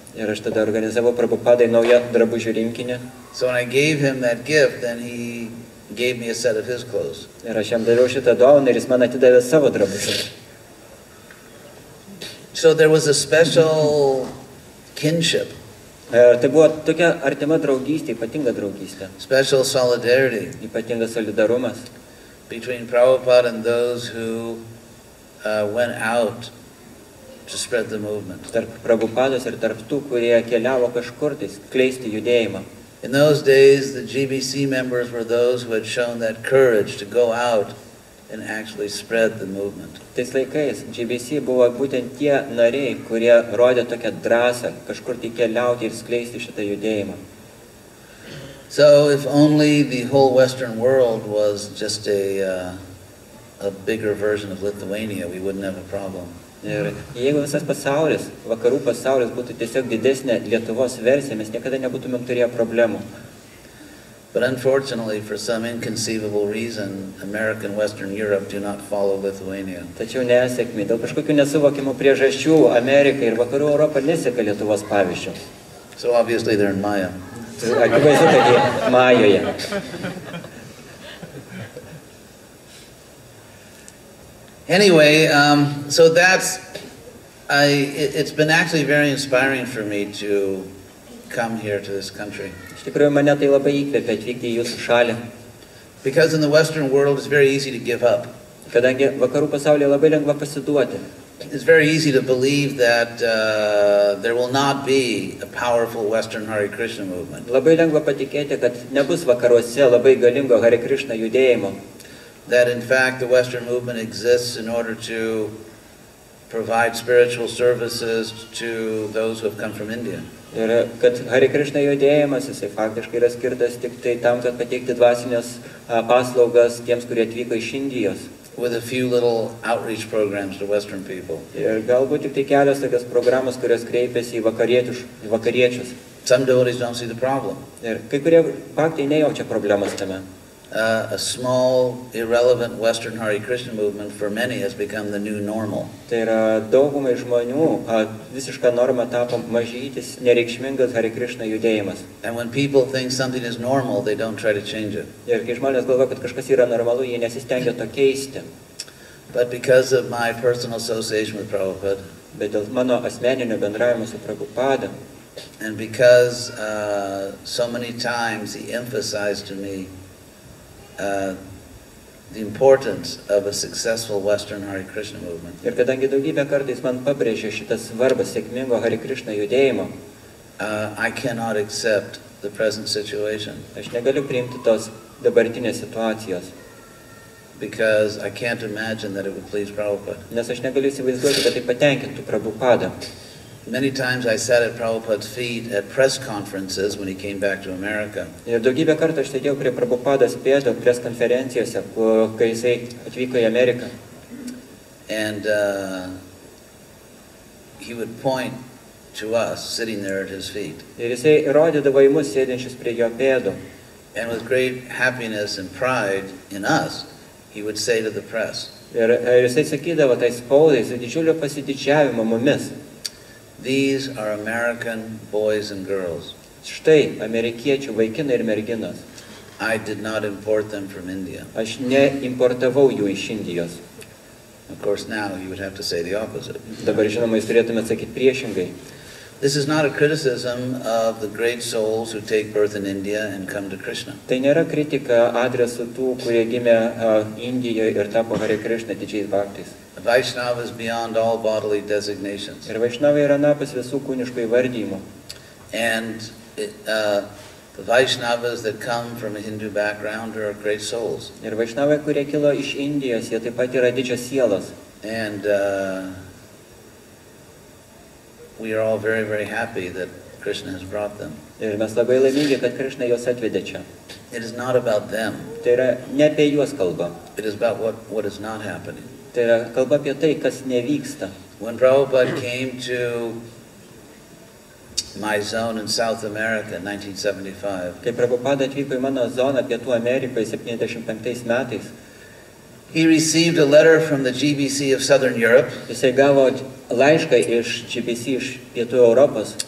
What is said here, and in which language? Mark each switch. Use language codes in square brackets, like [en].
[lt] Ir aš tada organizavau Prabhupadai naują drabužių rinkinį. [en] So when I gave him that gift, then he gave me a set of his clothes. [lt] Ir aš jam daviau šitą dovaną ir jis man atidavė savo drabužius. [en] So there was a special kinship, [lt] Ir tai buvo tokia artima draugystė, ypatinga draugystė, [en] special solidarity [lt] ypatingas solidarumas [en] between Prabhupada and those who went out to spread the movement. [lt] tarp Prabhupados ir tarp tų, kurie keliavo kažkur tai skleisti judėjimą. [en] In those days, the GBC members were those who had shown that courage to go out and actually spread the movement. [lt] Tais laikais GBC buvo būtent tie nariai, kurie rodė tokią drąsą kažkur tai keliauti ir skleisti šitą judėjimą. [en] So if only the whole Western world was just a bigger version of Lithuania, we wouldn't have a problem. [lt] Ir jeigu visas pasaulis, vakarų pasaulis būtų tiesiog didesnė Lietuvos versija, mes niekada nebūtumėm turėję problemų. [en] But unfortunately, for some inconceivable reason, America and Western Europe do not follow Lithuania. [lt] Tačiau nesėkmė. Dėl kažkokių nesuvokimų priežasčių Amerika ir vakarų Europa neseka Lietuvos pavyzdžių. [en] So obviously they're in Maya. [lt] Akivaizdu, kad jie Majoje. [en] Anyway, so it's been actually very inspiring for me to come here to this country. [lt] Iš tikrųjų, mane tai labai įkvėpė atvykti į jūsų šalį. [en] Because in the Western world, it's very easy to give up. [lt] Kadangi vakarų pasaulyje labai lengva pasiduoti. [en] It's very easy to believe that there will not be a powerful Western Hare Krishna movement. [lt] Labai lengva patikėti, kad nebus vakaruose labai galingo Hare Krishna judėjimo. [en] That in fact the Western movement exists in order to provide spiritual services to those who have come from India. [lt] Ir kad Hare Krishna judėjimas, jisai faktiškai yra skirtas tik tai tam, kad pateikti dvasinės paslaugas tiems, kurie atvyko iš Indijos. [en] With a few little outreach programs to Western people. [lt] Ir galbūt tik tai kelios tokios programos, kurios kreipiasi į vakariečius. [en] Some devotees don't see the problem. [lt] Ir kai kurie faktai nejaučia problemas tame. [en] A small, irrelevant Western Hare Krishna movement for many has become the new normal. [lt] Tai yra daugumai žmonių visiška norma tapo mažytis, nereikšmingas Hare Krishna judėjimas. [en] And when people think something is normal, they don't try to change it. [lt] Ir kai žmonės galvoja, kad kažkas yra normalu, jie nesistengia to keisti. [en] But because of my personal association with Prabhupada, [lt] Bet dėl mano asmeninio bendravimo su Prabhupada, [en] and because so many times he emphasized to me the importance of a successful Western Hare Krishna movement. [lt] ir kadangi daugybę kartais man pabrėžė šitą svarbą sėkmingo Hare Krishna judėjimo, [en] I cannot accept the present situation [lt] aš negaliu priimti tos dabartinės situacijos, [en] because I can't imagine that it would please Prabhupada. [lt] nes aš negaliu įsivaizduoti, kad tai patenkintų Prabhupadą. [en] Many times I sat at Prabhupada's feet at press conferences when he came back to America. [lt] Ir daugybę kartų aš sėdėjau prie Prabhupados pėdų pres konferencijose, kai jisai atvyko į Ameriką. [en] And he would point to us sitting there at his feet. [lt] Ir jisai rodydavo į mus sėdinčius prie jo pėdų. [en] And with great happiness and pride in us, he would say to the press, [lt] Ir jisai sakydavo tai spaudai su didžiuliu pasididžiavimu mumis. [en] "These are American boys and girls. [lt] Štai amerikiečių vaikinai ir merginos. [en] I did not import them from India. [lt] Aš neimportavau jų iš Indijos. [en] Of course, now you would have to say the opposite. [lt] Dabar, žinoma, jūs turėtumėte sakyti priešingai. [en] This is not a criticism of the great souls who take birth in India and come to Krishna. [lt] Tai nėra kritika adresu tų, kurie gimė Indijoje ir tapo Hare Krishna didžiais bhaktais. [en] Vaishnava is beyond all bodily designations. [lt] Ir Vaishnavai yra napas visų kūniškų įvardymų. [en] And the Vaishnavas that come from a Hindu background are great souls. [lt] Ir Vaishnavai, kurie kilo iš Indijos, jie taip pat yra didžios sielos. [en] And we are all very, very happy that Krishna has brought them. [lt] Ir mes labai laimingi, kad Krishna juos atvedė čia. [en] It is not about them. [lt] Tai yra ne apie juos kalba. [en] It is about what is not happening. [lt] Tai yra kalba apie tai, kas nevyksta. [en] When Prabhupada came to my zone in South America in 1975, [lt] Kai Prabhupada atvyko į mano zoną Pietų Amerikoje 75 metais, [en] he received a letter from the GBC of Southern Europe [lt] jisai gavo laišką iš GBC iš Pietų Europos